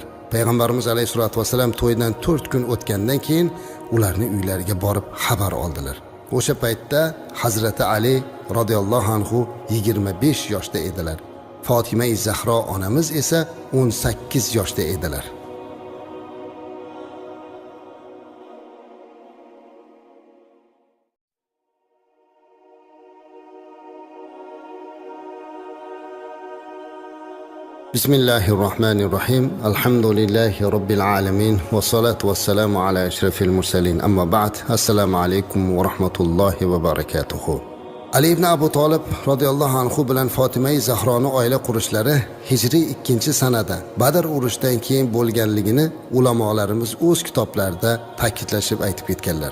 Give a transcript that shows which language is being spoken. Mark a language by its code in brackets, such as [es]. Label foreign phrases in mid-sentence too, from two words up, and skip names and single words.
[uz] Payg'ambarimiz [ar] عليه الصلاة والسلام [uz] to'ydan 4 kun o'tgandan keyin ularni uylariga borib xabar oldilar. O'sha paytda Hazrati Ali [ar] رضي الله عنه [uz] 25 yoshda edilar. Fatima-i Zahro onamiz esa 18 yoshda edilar. [ar] بسم الله الرحمن الرحيم. الحمد لله رب العالمين والصلاة والسلام على أشرف المرسلين. أما بعد. السلام عليكم ورحمة الله وبركاته. [uz] Ali ibn Abu Talib [ar] رضي الله عنه [uz] bilan Fatima-i Zahroni oila qurishlari Hijriy 2-sanada Badr urushidan keyin bo'lganligini ulamolarimiz o'z kitoblarida ta'kidlashib aytib ketganlar.